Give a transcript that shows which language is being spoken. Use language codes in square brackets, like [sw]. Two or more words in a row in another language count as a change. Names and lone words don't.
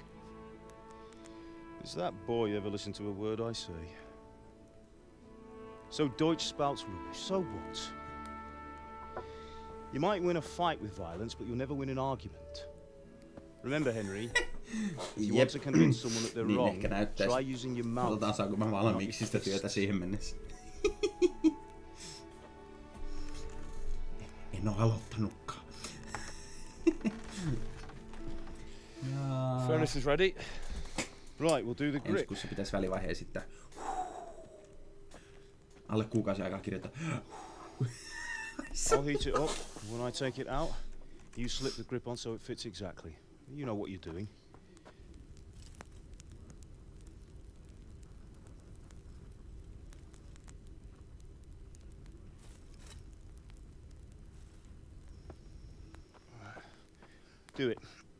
[en] Does that boy ever listen to a word I say? So Deutsch spouts rubbish, so what? You might win a fight with violence, but you'll never win an argument. Remember, Henry, if you want to convince someone that they're wrong, try using your mouth. [fi] Katsotaan saanko mä valmiiksi sitä työtä siihen mennessä. En oo aloittanutkaan. [en] Furnace is ready. Right, we'll do the grip. [fi] Ensi kuussa pitäisi välivaiheen sitten. Alle kuukausi aikaa kirjoittaa. [en] I'll heat it up. When I take it out, you slip the grip on so it fits exactly. You know what you're doing. Do it.